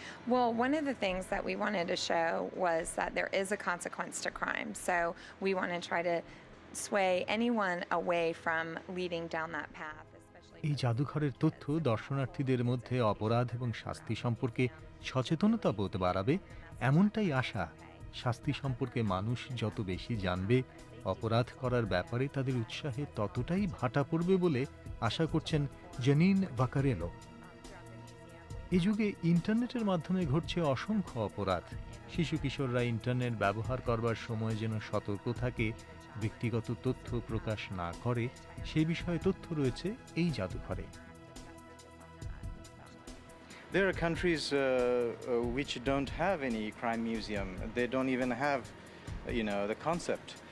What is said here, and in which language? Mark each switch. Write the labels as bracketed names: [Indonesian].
[English] Well, one of the things that we wanted to show was that there is a consequence to crime. So we want to try to sway anyone away from leading down that path, especially. [Bangla] এই জাদুঘরের তথ্য দর্শনার্থীদের মধ্যে অপরাধ এবং শাস্তি সম্পর্কে সচেতনতা বোধ বাড়াবে, এমনটাই আশা। শাস্তি সম্পর্কে মানুষ যত বেশি জানবে, অপরাধ করার ব্যাপারে তাদের উৎসাহে ততটাই ভাটা পড়বে বলে আশা করছেন জানিন ভাকারেলো। এই যুগে ইন্টারনেটের মাধ্যমে ঘটছে অসংখ্য অপরাধ। শিশু কিশোররা ইন্টারনেট ব্যবহার করবার সময় যেন সতর্ক থাকে, ব্যক্তিগত তথ্য প্রকাশ না করে, সে বিষয়ে তথ্য রয়েছে এই জাদুঘরে। [English] There are countries which don't have any crime museum. They don't even have, the concept.